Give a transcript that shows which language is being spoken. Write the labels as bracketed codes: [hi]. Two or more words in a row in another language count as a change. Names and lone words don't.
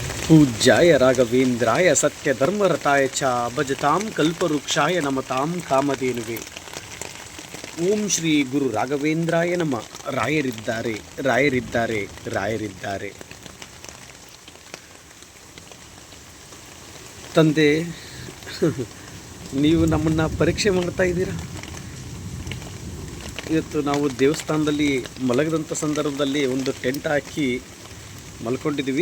[sa] पूज्याय राघवेन्द्राय सत्यधर्मरताय च भजतां कल्पवृक्षाय नमतां कामधेनुवे. ಓಂ ಶ್ರೀ ಗುರು ರಾಘವೇಂದ್ರಾಯ ನಮ. [kn] ರಾಯರಿದ್ದಾರೆ ರಾಯರಿದ್ದಾರೆ ರಾಯರಿದ್ದಾರೆ. ತಂದೆ, ನೀವು ನಮ್ಮನ್ನು ಪರೀಕ್ಷೆ ಮಾಡ್ತಾ ಇದ್ದೀರಾ. ಇವತ್ತು ನಾವು ದೇವಸ್ಥಾನದಲ್ಲಿ ಮಲಗದಂಥ ಸಂದರ್ಭದಲ್ಲಿ ಒಂದು ಟೆಂಟ್ ಹಾಕಿ ಮಲ್ಕೊಂಡಿದ್ದೀವಿ.